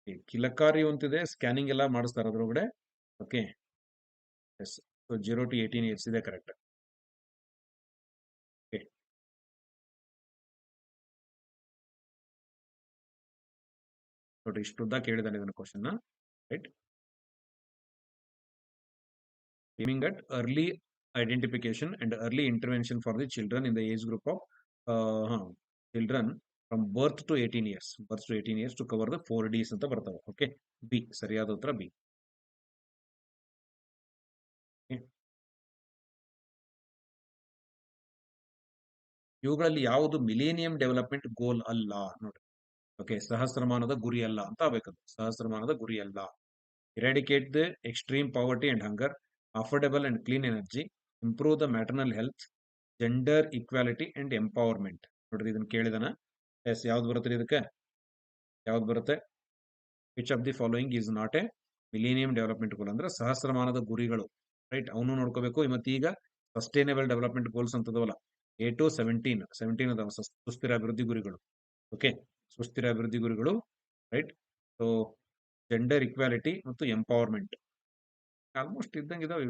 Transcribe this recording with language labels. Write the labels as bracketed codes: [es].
[kn] ಕಿಲಕಾರಿ ಅಂತಿದೆ, ಸ್ಕ್ಯಾನಿಂಗ್ ಎಲ್ಲ ಮಾಡಿಸ್ತಾರೆ ಅದ್ರೊಳಗಡೆ. Okay, S. [en] So 0 to 18 years ಇದೆ, correct. [kn] ಓಕೆ, ನೋಡ್ರಿ ಇಷ್ಟು ಉದ್ದ ಕೇಳಿದಾನೆ ಇದನ್ನ question, right. [en] aiming at early identification and early intervention for the children in the age group of children from birth to 18 years. Birth to 18 years to cover the 4 Ds [kn] ಅಂತ ಬರ್ತವೆ. Okay, B ಸರಿಯಾದ ಉತ್ತರ B. ಇವುಗಳಲ್ಲಿ ಯಾವುದು millennium development ಗೋಲ್ ಅಲ್ಲ ನೋಡಿ. Okay, ಸಹಸ್ರಮಾನದ ಗುರಿ ಅಲ್ಲ ಅಂತ ಆಗಬೇಕದು. ಸಹಸ್ರಮಾನದ ಗುರಿ ಅಲ್ಲ. [en] Eradicate the extreme poverty and hunger, affordable and clean energy, improve the maternal health, gender equality and empowerment. [kn] ನೋಡ್ರಿ ಇದನ್ನ ಕೇಳಿದಾನ. ಎಸ್, ಯಾವ್ದು ಬರುತ್ತೆ ಇದಕ್ಕೆ? ಯಾವ್ದು ಬರುತ್ತೆ? [en] Which of the following is not a millennium development goal? [kn] ಅಂದ್ರೆ ಸಹಸ್ರಮಾನದ ಗುರಿಗಳು, ರೈಟ್. ಅವನು ನೋಡ್ಕೋಬೇಕು. ಮತ್ತೆ ಈಗ ಸಸ್ಟೈನೇಬಲ್ ಡೆವಲಪ್ಮೆಂಟ್ ಗೋಲ್ಸ್ ಅಂತದವಲ್ಲ, 8 to 17 ಅದಾವ ಸುಸ್ಥಿರ ಅಭಿವೃದ್ಧಿ ಗುರಿಗಳು. ಓಕೆ, ಸುಸ್ಥಿರ ಅಭಿವೃದ್ಧಿ ಗುರಿಗಳು, ರೈಟ್. ಸೊ ಜೆಂಡರ್ ಇಕ್ವಾಲಿಟಿ ಮತ್ತು ಎಂಪವರ್ಮೆಂಟ್ ಆಲ್ಮೋಸ್ಟ್ ಇದ್ದಂಗೆ ಇದಾವೆ.